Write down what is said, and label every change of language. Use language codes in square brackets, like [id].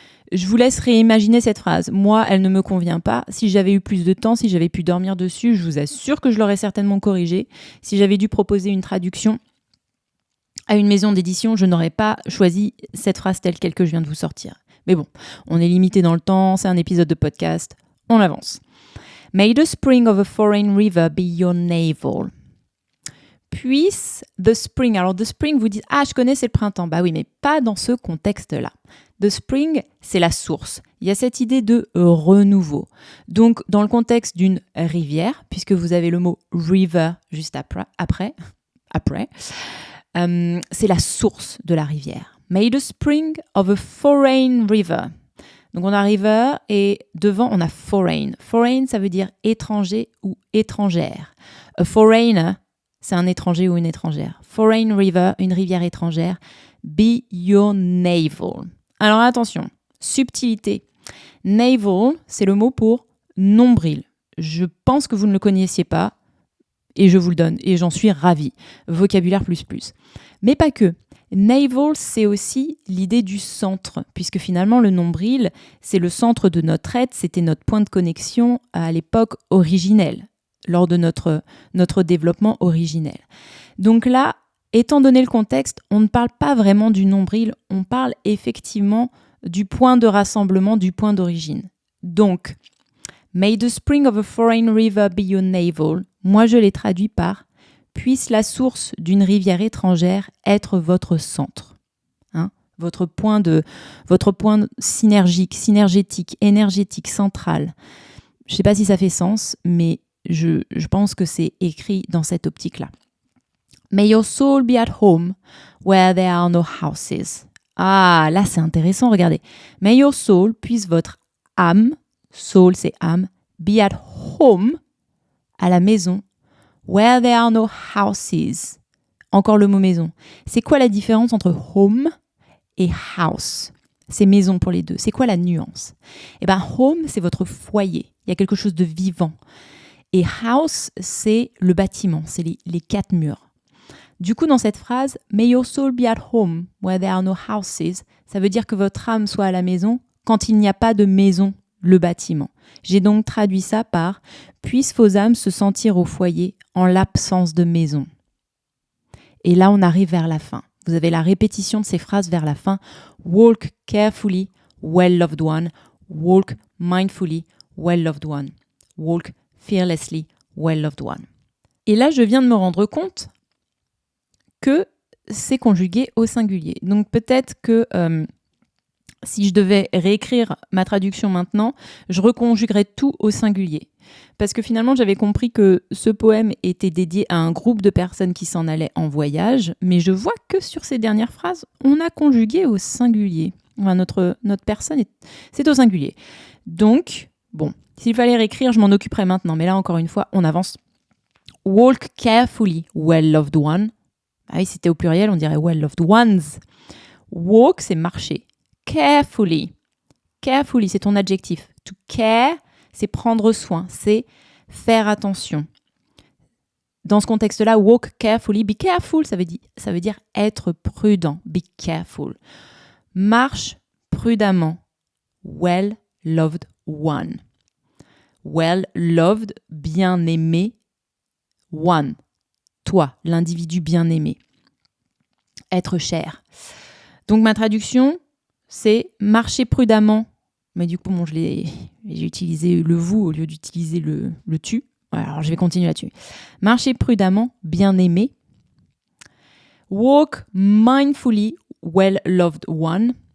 [fr] Je vous laisse réimaginer cette phrase. Moi, elle ne me convient pas. Si j'avais eu plus de temps, si j'avais pu dormir dessus, je vous assure que je l'aurais certainement corrigée. Si j'avais dû proposer une traduction à une maison d'édition, je n'aurais pas choisi cette phrase telle quelle que je viens de vous sortir. Mais bon, on est limité dans le temps, c'est un épisode de podcast, on avance. [en] May the spring of a foreign river be your navel. [fr] Puisse the spring, alors the spring, vous dites « Ah, je connais, c'est le printemps ». Bah oui, mais pas dans ce contexte-là. The spring, c'est la source. Il y a cette idée de renouveau. Donc, dans le contexte d'une rivière, puisque vous avez le mot river juste après, c'est la source de la rivière. [en] May the spring of a foreign river. [fr] Donc, on a river et devant, on a foreign. Foreign, ça veut dire étranger ou étrangère. A foreigner, c'est un étranger ou une étrangère. Foreign river, une rivière étrangère. [en] Be your navel. [fr] Alors attention, subtilité. Navel, c'est le mot pour nombril. Je pense que vous ne le connaissiez pas et je vous le donne et j'en suis ravie. Vocabulaire plus. Mais pas que. Navel, c'est aussi l'idée du centre, puisque finalement le nombril, c'est le centre de notre être, c'était notre point de connexion à l'époque originelle, lors de notre développement originel. Donc là, étant donné le contexte, on ne parle pas vraiment du nombril, on parle effectivement du point de rassemblement, du point d'origine. [en] Donc, may the spring of a foreign river be your navel. [fr] Moi, je l'ai traduit par puisse la source d'une rivière étrangère être votre centre. Votre point synergétique, énergétique, central. Je ne sais pas si ça fait sens, mais je pense que c'est écrit dans cette optique-là. [en] May your soul be at home where there are no houses. [fr] Ah, là c'est intéressant, regardez. [en] May your soul, [fr] puisse votre âme, soul c'est âme, [en] be at home, [fr] à la maison, [en] where there are no houses. [fr] Encore le mot maison. C'est quoi la différence entre home et house? C'est maison pour les deux. C'est quoi la nuance? Eh bien, home, c'est votre foyer. Il y a quelque chose de vivant. Et house, c'est le bâtiment, c'est les quatre murs. Du coup, dans cette phrase, « [en] May your soul be at home where there are no houses [fr] », ça veut dire que votre âme soit à la maison quand il n'y a pas de maison, le bâtiment. J'ai donc traduit ça par « Puissent vos âmes se sentir au foyer en l'absence de maison ». Et là, on arrive vers la fin. Vous avez la répétition de ces phrases vers la fin. [en] « Walk carefully, well-loved one. Walk mindfully, well-loved one. Walk fearlessly, well-loved one. [fr] » Et là, je viens de me rendre compte que c'est conjugué au singulier. Donc peut-être que si je devais réécrire ma traduction maintenant, je reconjuguerais tout au singulier. Parce que finalement, j'avais compris que ce poème était dédié à un groupe de personnes qui s'en allaient en voyage, mais je vois que sur ces dernières phrases, on a conjugué au singulier. Enfin, notre personne, c'est au singulier. Donc, bon, s'il fallait réécrire, je m'en occuperais maintenant. Mais là, encore une fois, on avance [en] walk carefully, well-loved one. [fr] Ah oui, si c'était au pluriel, on dirait well-loved ones. Walk, c'est marcher. Carefully. Carefully, c'est ton adjectif. To care, c'est prendre soin, c'est faire attention. Dans ce contexte-là, [en] walk carefully, be careful, [fr] ça veut dire être prudent. [en] Be careful. [fr] Marche prudemment. [en] Well-loved one. Well-loved, bien-aimé. One. [fr] Toi, l'individu bien-aimé. Être cher. Donc ma traduction, c'est marcher prudemment. Mais du coup, j'ai utilisé le vous au lieu d'utiliser le tu. Voilà, alors je vais continuer là-dessus. Marcher prudemment, bien-aimé. [en] Walk mindfully, well-loved one.